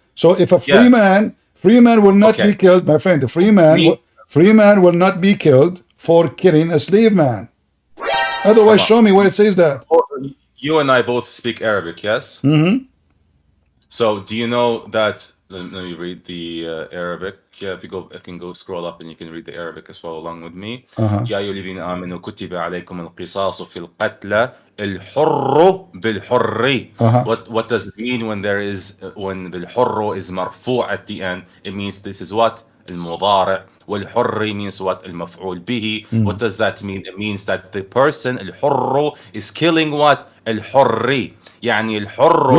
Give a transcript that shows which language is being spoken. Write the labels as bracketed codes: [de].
[en] So if a free man will not be killed, my friend, the free man will not be killed for killing a slave man. Otherwise, show me where it says that. You and I both speak Arabic, yes? Mm-hmm. So do you know that? Let me read the Arabic. Yeah, if you can go scroll up and you can read the Arabic as well along with me. [ar] يا أيها الذين آمنوا كتب عليكم القصاص في القتلى الحر بالحر. [en] What does it mean when the الحر is مرفوع at the end? It means this is what? المضارع. والحر means what? المفعول به. What does that mean? It means that the person الحر is killing what? [ar] الحر. يعني الحر